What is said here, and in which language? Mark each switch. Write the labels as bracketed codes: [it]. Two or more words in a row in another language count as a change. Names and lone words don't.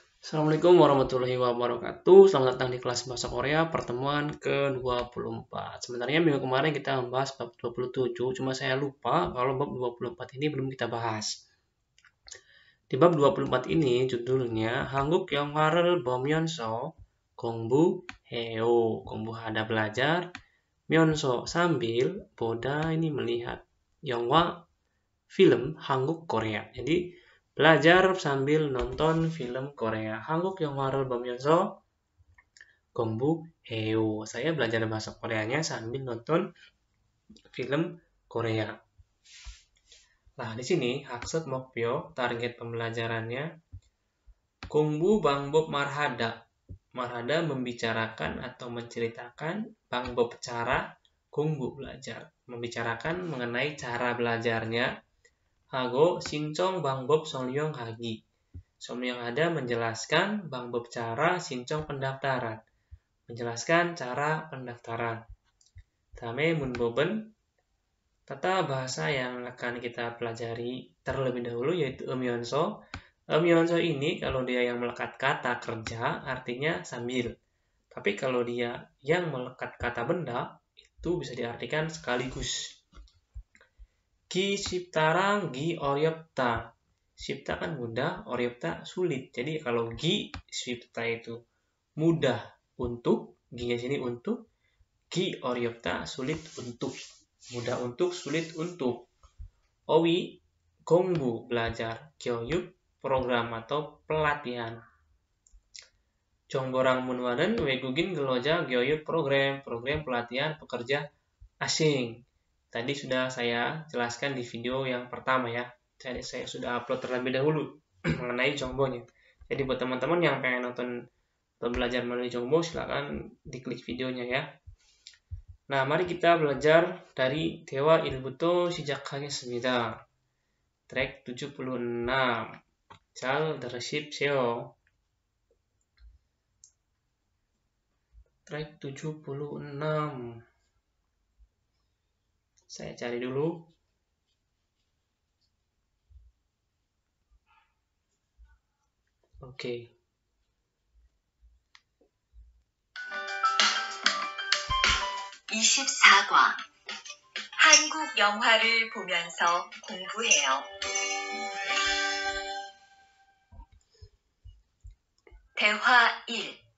[ar] السلام عليكم ورحمة الله وبركاته. [id] Selamat datang di kelas bahasa Korea pertemuan ke-24. Sebenarnya minggu kemarin kita membahas bab 27, cuma saya lupa kalau bab 24 ini belum kita bahas. Di bab 24 ini judulnya [ko] 한국 영화를 보면서 공부해요. [id] 공부하다 belajar, 면서 sambil, 보다 ini melihat. 영화 film Hanguk Korea. Jadi belajar sambil nonton film Korea. [ko] 한국 영화를 보면서 공부해요. [id] Saya belajar bahasa Koreanya sambil nonton film Korea. Nah, di sini [ko] 학습 목표, [id] target pembelajarannya [ko] 공부 방법 말하다. [id] Marhada membicarakan atau menceritakan 방법 cara 공부 belajar. Membicarakan mengenai cara belajarnya. [ko] 하고 신청 방법 설명하기. [id] 설명하다 menjelaskan 방법 cara 신청 pendaftaran. Menjelaskan cara pendaftaran. [ko] 다음에 문법은 [id] tata bahasa yang akan kita pelajari terlebih dahulu yaitu 음연서. 음연서 ini kalau dia yang melekat kata kerja artinya sambil. Tapi kalau dia yang melekat kata benda itu bisa diartikan sekaligus. [ko] 기 쉽다랑 기 어렵다. [id] 쉽다 kan mudah, 어렵다 sulit. Jadi kalau [ko] 기 쉽다 [id] itu mudah untuk, gi-nya sini untuk, [ko] 기 어렵다 [id] sulit untuk. Mudah untuk, sulit untuk. [ko] 어휘 공부 [id] belajar, 교육 program atau pelatihan. [ko] 정보랑 문화는 외국인 근로자 교육 [id] program pelatihan pekerja asing. Tadi sudah saya jelaskan di video yang pertama ya. Jadi saya sudah upload terlebih dahulu mengenai Jongbonya. Jadi buat teman-teman yang pengen nonton atau belajar melalui Jongbo, silakan diklik videonya ya. Nah, mari kita belajar dari [ko] 대화 1부터 시작하겠습니다. 트랙 76. 잘 들으십시오. 트랙 76. [id] Saya cari dulu. Oke. [ko] (24과) 한국 영화를 보면서 공부해요. 대화 1.